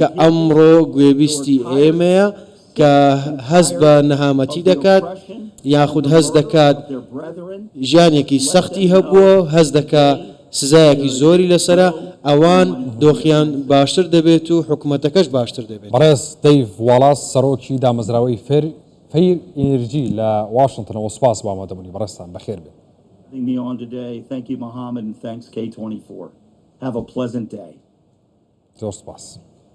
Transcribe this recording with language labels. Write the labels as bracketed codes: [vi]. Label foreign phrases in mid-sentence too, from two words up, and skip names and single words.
[ckb] ئەمڕۆ گوێبیستی ئێمەیە کە هەست بە نەهامەتی دەکات یاخود هەست دەکات ژیانێکی سەختی هەبووە هەست دەکات سزایەکی زۆری لەسرە ئەوان دۆخیان باشتر دەبێت و حکوومەتەکەش باشتر دەبێت بەڕێز دەیڤ واڵاس سەرۆکی دامەزراوەی فەیر ئێنرژی لە واشنگتنەوە سپاس با ئامادەبوونی بەڕێستان بەخێر بێت. [en] Having me on today. Thank you, Mohammed, and thanks K24. Have a pleasant day. [ckb] زۆر سپاس.